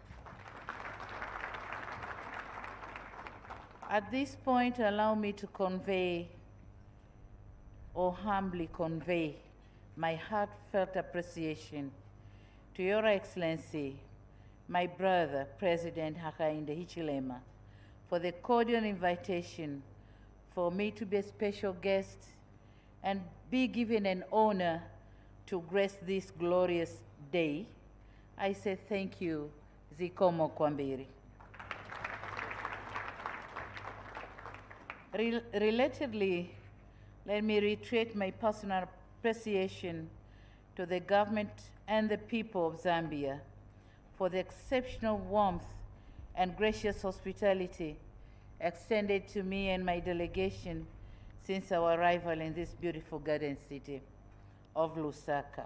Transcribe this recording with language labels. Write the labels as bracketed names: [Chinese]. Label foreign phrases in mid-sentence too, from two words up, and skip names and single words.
[English] At this point, allow me to convey, or humbly convey, my heartfelt appreciation to Your Excellency, my brother, President Hakainde Hichilema, for the cordial invitation for me to be a special guest and be given an honor to grace this glorious day. I say thank you [Nyanja] Zikomo kwambiri. [English] Relatedly, let me reiterate my personal appreciation to the government and the people of Zambia for the exceptional warmth and gracious hospitality extended to me and my delegation since our arrival in this beautiful garden city of Lusaka.